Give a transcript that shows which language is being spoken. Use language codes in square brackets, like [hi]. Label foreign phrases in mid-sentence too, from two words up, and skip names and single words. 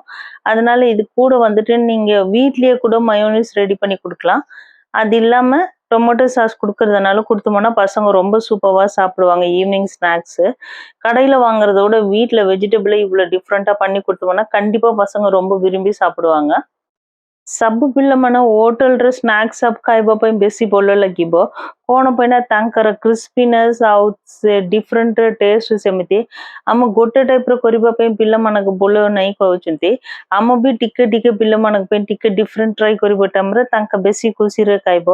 [ta] அதனால இது கூட வந்துட்டு நீங்க வீட்லயே கூட மயோனைஸ் ரெடி பண்ணி குடுக்கலாம். அது இல்லாம [en] tomato sauce [ta] குடுக்கறதுனால குடுத்தோம்னா பசங்க ரொம்ப சூப்பரா சாப்பிடுவாங்க [en] evening snacks. [ta] கடையில வாங்குறத விட வீட்ல வெஜிடபிள இவ்ளோ டிஃபரெண்ட்டா பண்ணி குடுத்தோம்னா, கண்டிப்பா பசங்க ரொம்ப விரும்பி சாப்பிடுவாங்க। [or] ସବୁ ପିଲାମାନେ ହୋଟେଲରେ ସ୍ନାକ୍ସ ସବ୍ ଖାଇବା ପାଇଁ ବେଶୀ ଭଲ ଲାଗିବ। କଣ ପାଇଁ ନା ତାଙ୍କର କ୍ରିସ୍ପିନେସ୍ ଆଉ ସେ [en] different taste [or] ସେମିତି। ଆମ ଗୋଟେ ଟାଇପ୍‌ର କରିବା ପାଇଁ ପିଲାମାନଙ୍କୁ ଭଲ ନାହିଁ କହୁଛନ୍ତି। ଆମ ବି ଟିକେ ଟିକେ ପିଲାମାନଙ୍କ ପାଇଁ ଟିକେ [en] different try [or] କରିବା ଟାଇମ୍‌ରେ ତାଙ୍କ ବେଶୀ ଖୁସିରେ ଖାଇବ।